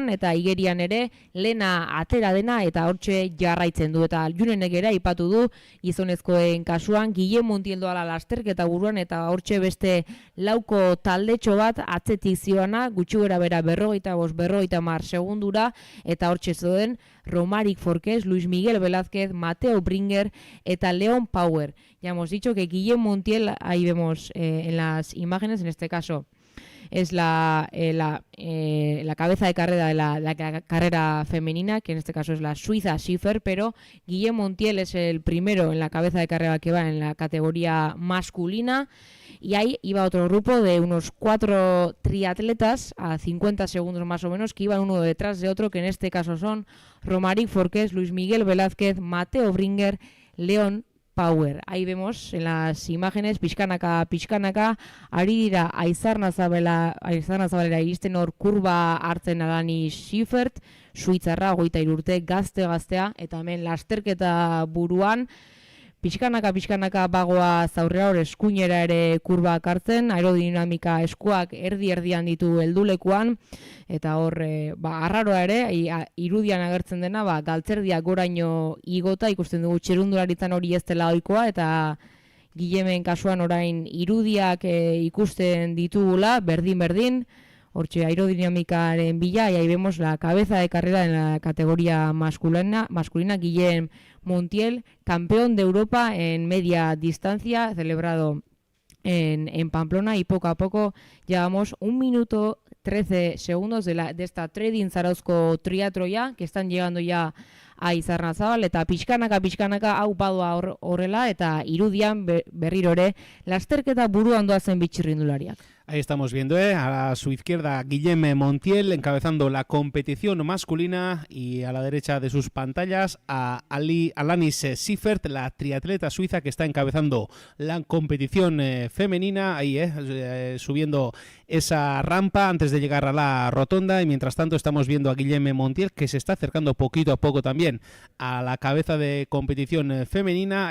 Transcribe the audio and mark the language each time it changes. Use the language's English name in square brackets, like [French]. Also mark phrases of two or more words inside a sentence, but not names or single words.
[Basque] eta igerian ere lena atera dena, eta hortxe jarraitzen du, eta Junenek ere aipatu du gizonezkoen kasuan Guillem Montiel doala lasterketa buruan, eta hortxe beste lauko taldetxo bat atzetik zioana, gutxi gora bera 45-50 segundura, eta hortxe zoden Romaric Forqués, Luis Miguel Velázquez, Mateo Bringer eta Leon Power. [Spanish] Ya hemos dicho que Guillem Montiel, ahí vemos en las imágenes, en este caso es la cabeza de carrera de la carrera femenina, que en este caso es la suiza Schiffer, pero Guillem Montiel es el primero en la cabeza de carrera que va en la categoría masculina, y ahí iba otro grupo de unos 4 triatletas a 50 segundos más o menos, que iban uno detrás de otro, que en este caso son Romaric Forqués, Luis Miguel Velázquez, Mateo Bringer, Leon Power. Ahí vemos en las imágenes, [Basque] pixkanaka, ari dira Aizarnazabalera iristen hor kurba hartzen Alani Schiffert, Suitzarra 23 urte, gaztea, eta hemen lasterketa buruan, pixkanaka bagoa zaurrea, hor eskuinera ere kurbak hartzen, aerodinamika eskuak erdian ditu heldulekuan, eta hor arraroa ere, irudian agertzen dena, galtzerdiak goraino igota, ikusten dugu txerundularitzan hori ez dela ohikoa, eta Guillemen kasuan orain irudiak ikusten ditugula, berdin, hortxe aerodinamikaren bila, [Spanish] y ahí vemos la cabeza de carrera en la categoría masculina, Guillem Montiel, campeón de Europa en media distancia, celebrado en Pamplona, y poco a poco llevamos 1 minuto 13 segundos de esta Trading Zarauzko triatroia, que están llegando ya a Izarnazabal, [Basque] eta pixkanaka hau badua horrela, eta irudian berriro ere lasterketa buruan doazen bitxirrindulariak. [Spanish] Ahí estamos viendo a su izquierda Guillem Montiel encabezando la competición masculina, y a la derecha de sus pantallas a Alanis Siffert, la triatleta suiza que está encabezando la competición femenina, ahí subiendo esa rampa antes de llegar a la rotonda, y mientras tanto estamos viendo a Guillem Montiel que se está acercando poquito a poco también a la cabeza de competición femenina.